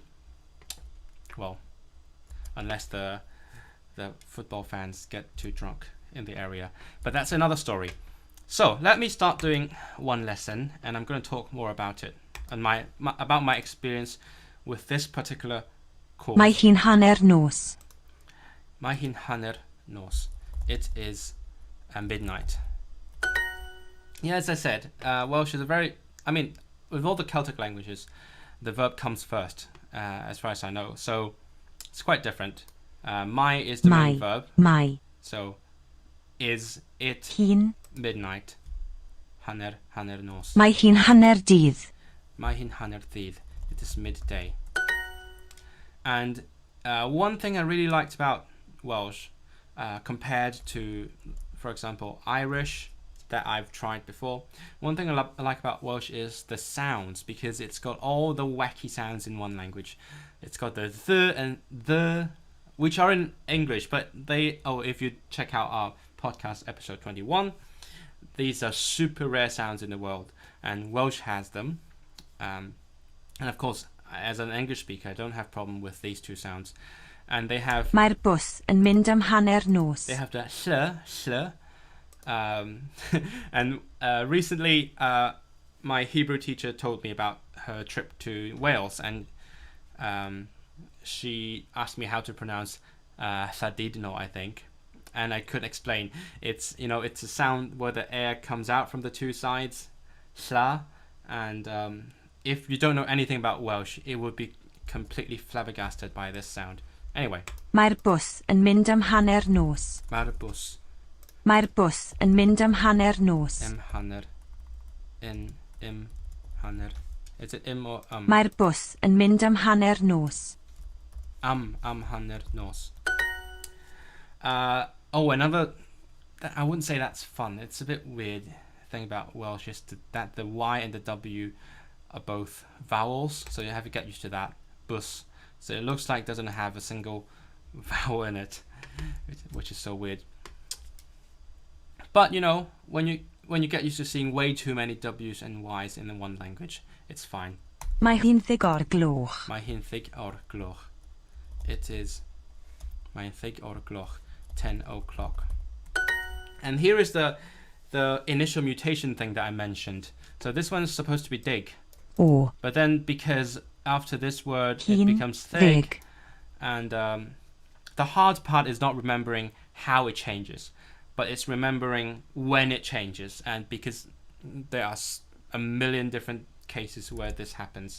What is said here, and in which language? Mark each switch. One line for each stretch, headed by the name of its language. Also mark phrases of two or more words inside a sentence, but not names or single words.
English: Well, unless the football fans get too drunk in the area. But that's another story. So let me start doing one lesson, and I'm going to talk more about it and about my experience with this particular course.
Welsh: Mae hi'n hanner nos. Mae hi'n hanner nos.
English: It is midnight. Yeah, as I said, Welsh is a very... I mean, with all the Celtic languages, the verb comes first, as far as I know. So it's quite different. Mae is the main verb. Mae. So is it Hi'n. midnight?
Welsh: Hanner nos. Mae hi'n hanner dydd. Mae hi'n hanner dydd.
English: It is midday. And one thing I really liked about Welsh, compared to, for example, Irish, that I've tried before. One thing I like about Welsh is the sounds, because it's got all the wacky sounds in one language. It's got the and the, which are in English, but if you check out our podcast episode 21, these are super rare sounds in the world, and Welsh has them. And of course, as an English speaker, I don't have problem with these two sounds. And they have...
Welsh: Mae'r bws yn mynd am hanner nos.
English: They have the ll. And recently, my Hebrew teacher told me about her trip to Wales, and she asked me how to pronounce Llandudno, I think, and I could explain. It's a sound where the air comes out from the two sides, lla, and if you don't know anything about Welsh, it would be completely flabbergasted by this sound. Anyway.
Welsh: Mae'r bws yn mynd am hanner nos. Mae'r bws. Mae'r bws yn mynd am hanner nos. Hanner. Hanner.
English: Is it or
Welsh: Mae'r bws yn mynd am hanner nos. Am hanner nos.
English: Another... I wouldn't say that's fun. It's a bit weird thing about Welsh is that the Y and the W are both vowels, so you have to get used to that. Bus. So it looks like it doesn't have a single vowel in it, which is so weird. But when you get used to seeing way too many W's and Y's in one language, it's fine.
Welsh: Mae hi'n ddig o'r gloch. Mae hi'n ddig o'r gloch.
English: It is
Welsh: mae hi'n ddig o'r gloch,
English: 10 o'clock. And here is the initial mutation thing that I mentioned. So this one is supposed to be dig. O. But then because after this word Hi'n it becomes thick, and the hard part is not remembering how it changes, but it's remembering when it changes, and because there are a million different cases where this happens.